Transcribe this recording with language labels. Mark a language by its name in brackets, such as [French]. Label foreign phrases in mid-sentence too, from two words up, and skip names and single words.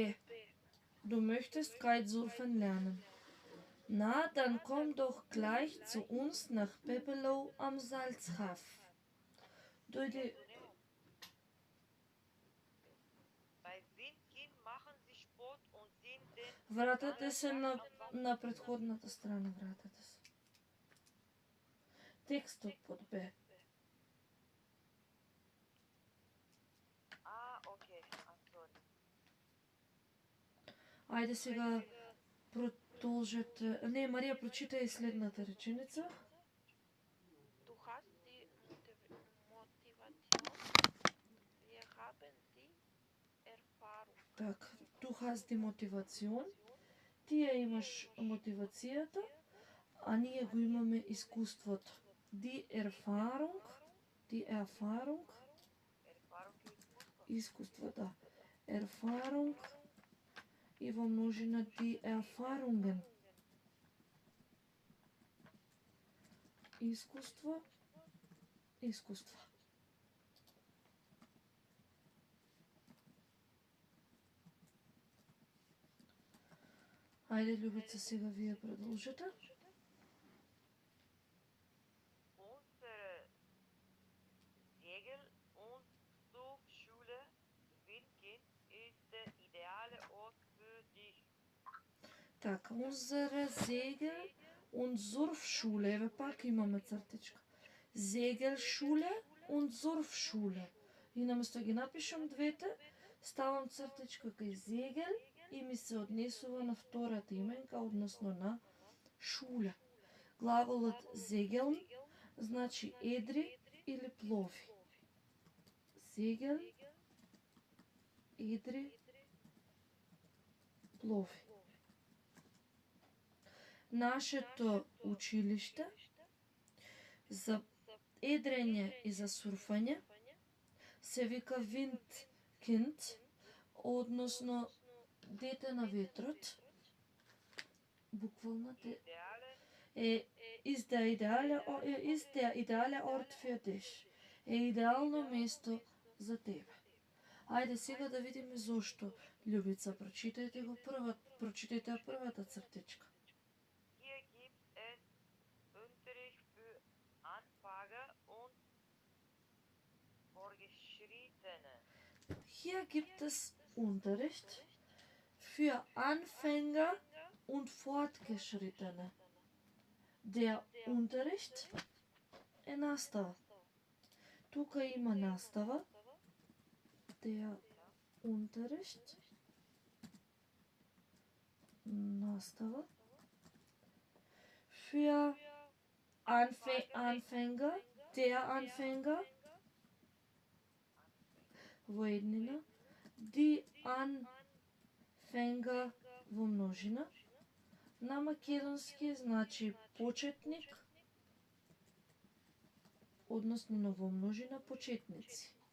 [German] Du möchtest Kitesurfen lernen. Na, dann komm doch gleich zu uns nach Pepelo am Salzhaf. [Macedonian] Dojde, [German] Bei Windkind machen sie Sport und sind den [Macedonian] вратете се на предходната страна, вратете се. Текстот под Б. окей, sorry. Ајде сега продолжете. Не, Марија, прочитај следната реченица. [German] Du hast die Motivation, wir haben die Erfahrung. Так, du hast die Motivation. [Macedonian] Ти ја имаш мотивацијата, а ние го имаме искуството. [German] Die Erfahrung, Erfahrung ist [Macedonian] искуство, да. Erfahrung и во множина [German] die Erfahrungen. [Macedonian] Искуство, искуства. Ајде, Љубица, сега вие продолжете. [German] Unsere Segel- und Surfschule Windkind ist der ideale Ort für dich. Така, unsere Segel- und Surfschule, [Macedonian] еве пак имаме цртичка. [German] Segelschule und Surfschule. [Macedonian] И наместо ги напишам двете, ставам цртичка кај Zegel и ми се однесува на втората именка, односно на шуля. Глаголот Segeln значи едри или плови. Segel, едри, плови. Нашето училиште за едрење и за сурфање се вика Windkind, односно дете на ветрот. [German] Буквално is der ideale Ort für dich. [Macedonian] Е идеално место за тебе. Ајде сега да видиме зошто. Љубица, прочитајте ја првата цртичка. [German] Hier gibt es Unterricht für Anfänger und Fortgeschrittene. Hier gibt es Unterricht für Anfänger und Fortgeschrittene. Der Unterricht [Macedonian] е настава. Тука има настава. [German] Der Unterricht. [Macedonian] Настава. [German] Für Anfänger. Der Anfänger. [Macedonian] Во еднина. [German] Die Anfänger [Macedonian] во множина. На македонски значи почетник, односно на во множина почетници.